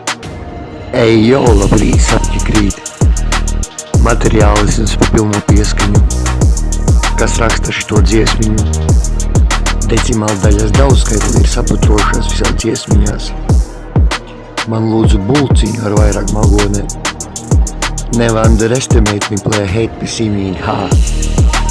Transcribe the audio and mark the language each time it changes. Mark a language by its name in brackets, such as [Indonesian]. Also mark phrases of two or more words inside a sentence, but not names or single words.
[Latvian] Ej, jo, labrīt, sapņi krīt. Materiālisms pa pilno pieskaņu. Kas raksta šito dziesmiņu? Decimāla daļas daudzskaitli ir saputrojušās visās dziesmiņās. Man lūdzu bulciņu ar vairāk magonē. [English] Never underestimate me, play hate me, see me in ha.